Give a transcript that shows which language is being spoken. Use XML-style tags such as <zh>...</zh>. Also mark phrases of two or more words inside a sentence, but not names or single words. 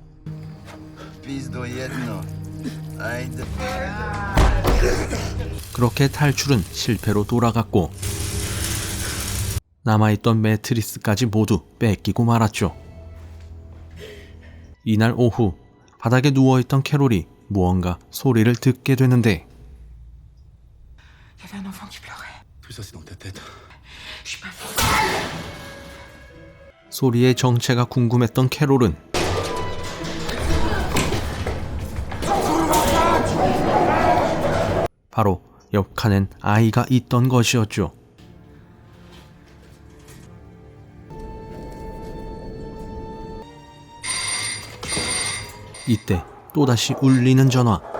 <ko>그렇게 탈출은 실패로 돌아갔고, 남아있던 매트리스까지 모두 뺏기고 말았죠. 이날 오후 바닥에 누워있던 캐롤이 무언가 소리를 듣게 되는데,</ko> <fr>Il y avait un enfant qui pleurait. Tout ça, c'est dans ta tête. Je suis pas folle.</fr> <ko>소리의 정체가 궁금했던 캐롤은 바로 옆 칸엔 아이가 있던 것이었죠. 이때 또다시 울리는 전화.</ko>